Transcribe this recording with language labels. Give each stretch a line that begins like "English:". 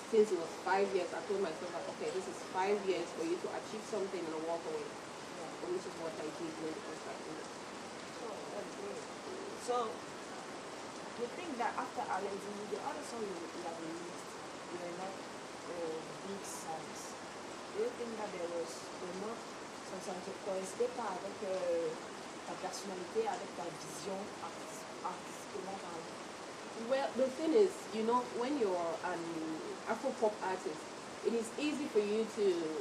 English: Since it was 5 years, I told myself that, okay, this is 5 years for you to achieve something and walk away. Yeah. And which is what I did when the contract ended. Oh, that's great. So, you think that after Aledi, the other songs you have released were not big songs? Do you think that there were not
French: ça ne correspondait pas avec ta personnalité, avec ta vision artistiquement parlant?
English: Well, the thing is, when you're an Afro-pop artist, it is easy for you to